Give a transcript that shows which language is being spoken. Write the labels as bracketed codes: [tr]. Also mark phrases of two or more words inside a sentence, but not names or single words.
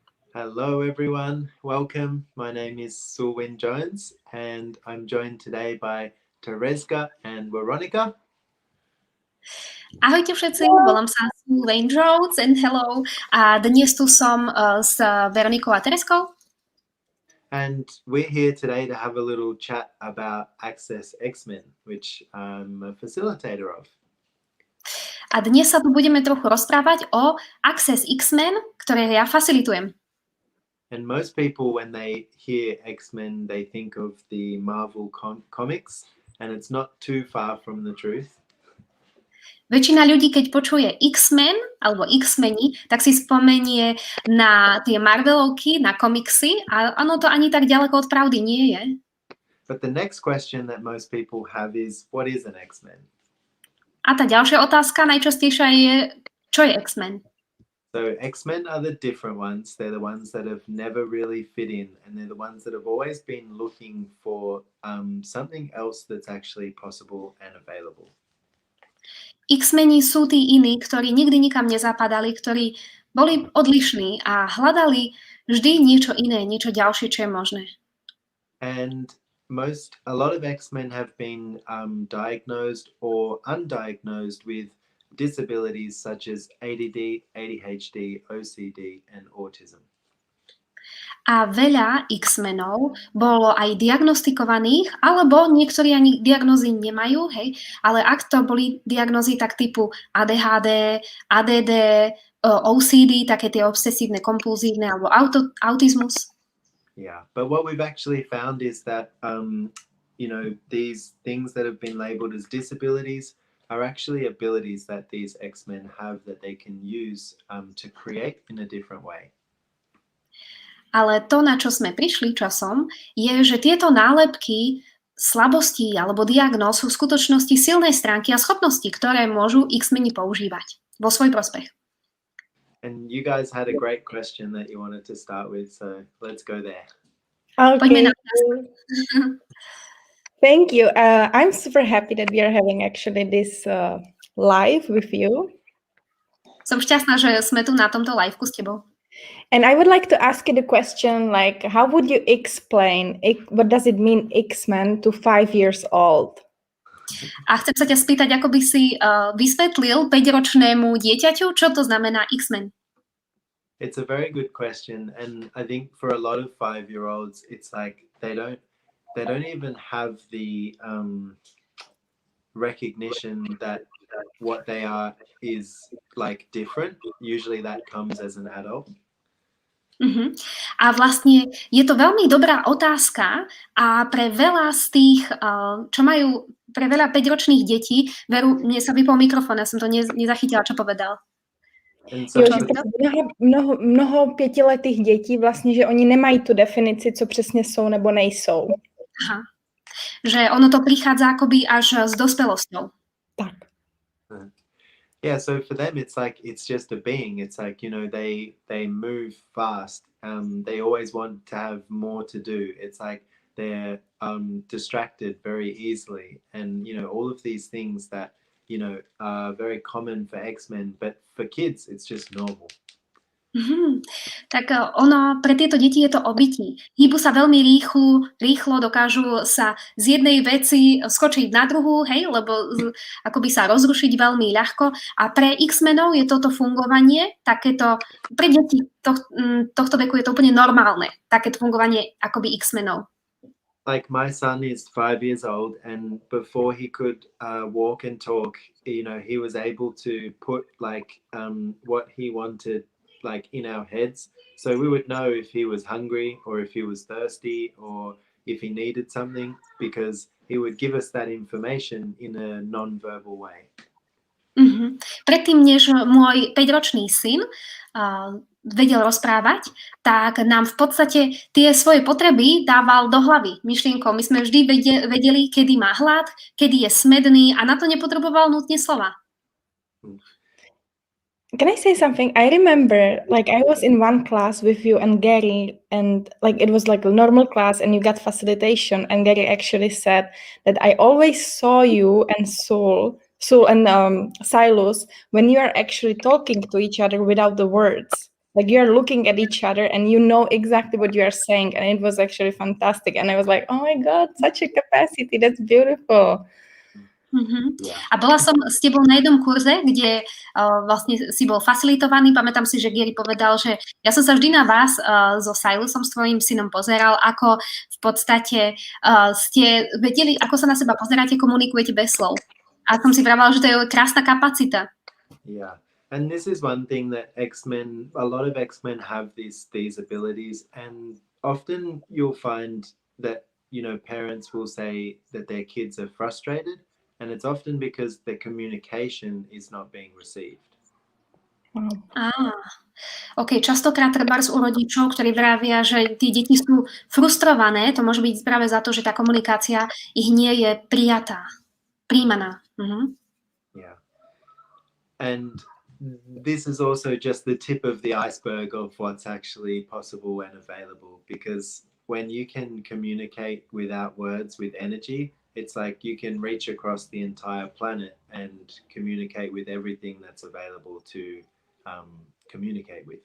[en] Hello, everyone. Welcome. My name is Wynne-Jones, and I'm joined today by Tereska and Veronica. [sk] Ahojte všetci, volám sa Wynne-Jones [en] and hello. [sk] A dnes tu som s Veronikou a Tereskou. [en] And we're here today to have a little chat about Access X-Men, which I'm a facilitator of. [sk] A dnes sa tu budeme trochu rozprávať o Access X-Men, ktoré ja facilitujem. [en] And most people, when they hear X-Men, they think of the Marvel comics, and it's not too far from the truth. [sk] Väčšina ľudí, keď počuje X-Men alebo X-meni, tak si spomenie na tie Marvelovky, na komiksy a ono to ani tak ďaleko od pravdy nie je. [en] But the next question that most people have is, what is an X-Men? [sk] A tá ďalšia otázka najčastejšia je, čo je X-Men? [en] So X-Men are the different ones. They're the ones that have never really fit in, and they're the ones that have always been looking for something else that's actually possible and available. [sk] X-meni sú tí iní, ktorí nikdy nikam nezapadali, ktorí boli odlišní a hľadali vždy niečo iné, niečo ďalšie, čo je možné. [en] And a lot of X-Men have been diagnosed or undiagnosed with disabilities such as ADD, ADHD, OCD and autism. [sk] A veľa X-menov bolo aj diagnostikovaných, alebo niektorí ani diagnózy nemajú, hej, ale ak to boli diagnózy tak typu ADHD, ADD, OCD, také tie obsesívne, kompulzívne, alebo autizmus. [en] Yeah, but what we've actually found is that, these things that have been labeled as disabilities are actually abilities that these X-Men have that they can use to create in a different way. [sk] Ale to, na čo sme prišli časom, je, že tieto nálepky slabostí alebo diagnóz sú v skutočnosti silné stránky a schopnosti, ktoré môžu X-meni používať vo svoj prospech. [en] And you guys had a great question that you wanted to start with, so let's go there. Okay. Thank you. I'm super happy that we are having actually this live with you. [sk] Som šťastná, že sme tu na tomto liveku s tebou. [en] And I would like to ask you the question, like, how would you explain what does it mean X-Men to 5 years old? [sk] A chcem sa ťa spýtať, ako by si vysvetlil 5-ročnému dieťaťu, čo to znamená X-Men? [en] It's a very good question, and I think for a lot of 5-year-olds, it's like they don't even have the recognition that what they are is like different. Usually that comes as an adult. Uh-huh. [sk] A vlastne je to veľmi dobrá otázka a pre veľa z tých, pre veľa 5-ročných detí, veru, mne sa vypol mikrofón, ja som to nezachytila, čo povedal. [cs] Mnoho 5letých dětí vlastně, že oni nemají tu definici, co přesně jsou nebo nejsou. [sk] Aha. Že ono to prichádza akoby až s dospelosťou. Tak. [en] Yeah, so for them it's just a being. It's like, they move fast. They always want to have more to do. It's like they're distracted very easily, and all of these things that are very common for X-Men, but for kids it's just normal. Mm-hmm. [sk] Tak ono, pre tieto deti je to o bytí. Hýbu sa veľmi rýchlo, dokážu sa z jednej veci skočiť na druhú, hej, lebo akoby sa rozrušiť veľmi ľahko. A pre X-menov je toto fungovanie, takéto, pre deti tohto veku je to úplne normálne, takéto fungovanie akoby X-menov. [en] Like my son is 5 years old, and before he could walk and talk, he was able to put what he wanted in our heads, so we would know if he was hungry or if he was thirsty or if he needed something, because he would give us that information in a non-verbal way. Mm-hmm. [sk] Predtým, než môj 5-ročný syn vedel rozprávať, tak nám v podstate tie svoje potreby dával do hlavy myšlienkou. My sme vždy vedeli, kedy má hlad, kedy je smedný a na to nepotreboval nutne slova. [en] Can I say something? I remember, I was in one class with you and Gary, and it was like a normal class, and you got facilitation, and Gary actually said that I always saw you and Saul and Silas when you are actually talking to each other without the words. Like you're looking at each other and you know exactly what you are saying, and it was actually fantastic. And I was like, oh my God, such a capacity. That's beautiful. Yeah. [sk] A bola som s tebou na jednom kurze, kde vlastne si bol facilitovaný. Pamätám si, že Gary povedal, že ja som sa vždy na vás so Silusom, s tvojím synom pozeral, ako v podstate ste vedeli, ako sa na seba pozeráte, komunikujete bez slov. A som si vravila, že to je krásna kapacita. [en] Yeah. And this is one thing that a lot of X-Men have these abilities, and often you'll find that, parents will say that their kids are frustrated, and it's often because the communication is not being received. [sk] OK, častokrát trebárs u rodičov, ktorí vravia, že tí deti sú frustrované, to môže byť práve za to, že tá komunikácia ich nie je príjmaná. [en] Yeah. And this is also just the tip of the iceberg of what's actually possible and available, because when you can communicate without words, with energy, it's like you can reach across the entire planet and communicate with everything that's available to communicate with.